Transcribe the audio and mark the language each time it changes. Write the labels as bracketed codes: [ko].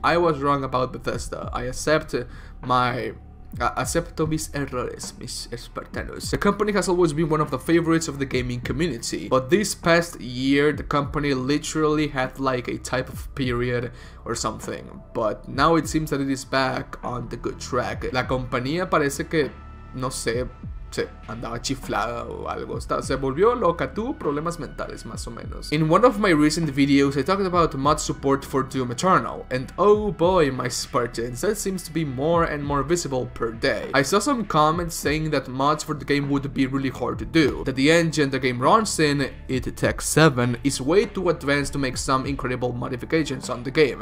[en] I was wrong about Bethesda. I accept [es] acepto mis errores, mis espartanos. [en] The company has always been one of the favorites of the gaming community, but this past year the company literally had like a type of period or something, but now it seems that it is back on the good track. [es] La compañía parece que, no sé, se andaba chiflada o algo, se volvió loca, tuvo problemas mentales más o menos. [en] In one of my recent videos I talked about mod support for Doom Eternal, and oh boy my Spartans, that seems to be more and more visible per day. I saw some comments saying that mods for the game would be really hard to do, that the engine the game runs in, It Tech 7, is way too advanced to make some incredible modifications on the game.